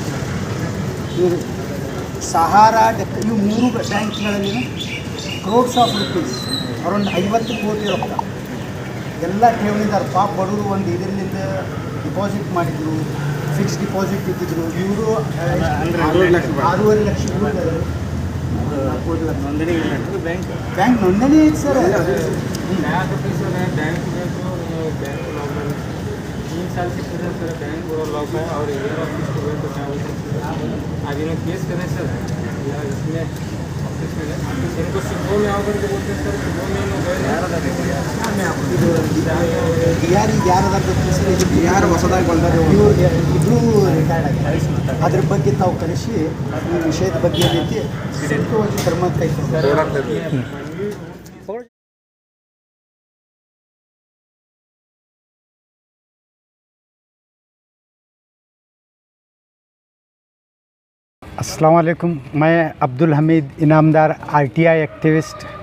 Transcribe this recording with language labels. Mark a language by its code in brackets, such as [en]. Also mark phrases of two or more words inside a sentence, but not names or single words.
[kn] ಇವರು ಸಹಾರಾ, ಡೆಕ್ಕನ್, ಇವು ಮೂರು ಬ್ಯಾಂಕ್ಗಳಲ್ಲಿ [en] crores of rupees, [kn] ಅರೌಂಡ್ 50 ಕೋಟಿ ರೊಕ್ಕ ಎಲ್ಲ ಠೇವಣಿದಾರ ಪಾಪ ಬಡವರು ಒಂದು ಇದರಿಂದ ಡಿಪಾಸಿಟ್ ಮಾಡಿದ್ರು, [en] fix deposit [kn] ಇಟ್ಟಿದ್ರು. ಇವರು 6.5 ಲಕ್ಷ ನೋಂದಣಿ ಬ್ಯಾಂಕ್ ನೋಂದಣಿ ಐತೆ ಸರ್. [hi] साल से सर [en] bank lock [hi] है और आगे में केस करें सर, या इसमें इनको सुबह में आकर के बोलते हैं सर, सुबह में [kn] ಯಾರು ಹೊಸದಾಗಿ ಬಂದರು ಇಬ್ಬರು ರಿಟೈರ್ಡ್ ಆಗಿ ಅದ್ರ ಬಗ್ಗೆ ತಾವು ಕರೆಸಿ ಈ ವಿಷಯದ ಬಗ್ಗೆ ಏನೈತಿ ಸೂಕ್ತವಾಗಿ ಕ್ರಮ ಕೈಗೊಳ್ಳಿ. [hi] अस्सलाम वालेकुम, मैं अब्दुल हमीद इनामदार आरटीआई एक्टिविस्ट।